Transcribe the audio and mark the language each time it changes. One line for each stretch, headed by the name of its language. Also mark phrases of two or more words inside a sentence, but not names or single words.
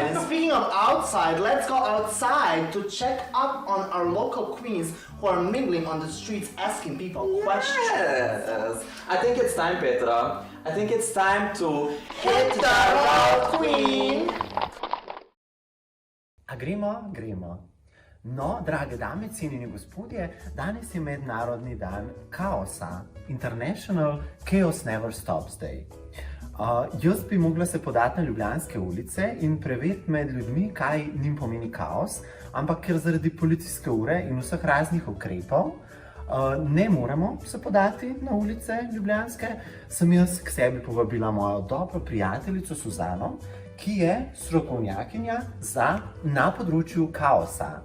English: And speaking of outside, let's go outside to check up on our local queens who are mingling on the streets asking people questions. Yes. I think it's time, Petra. I think it's time to Hit the road, queen!
Slovenian: A gremo. No, drage dame, cenjeni gospodje, danes je Mednarodni dan kaosa,
English: International Chaos Never Stops Day.
Slovenian: Jaz bi mogla se podati na ljubljanske ulice in preveriti med ljudmi, kaj njim pomeni kaos, ampak ker zaradi policijske ure in vseh raznih ukrepov ne moremo se podati na ulice ljubljanske, sem jaz k sebi povabila mojo dobro prijateljico Suzano, ki je strokovnjakinja na področju kaosa.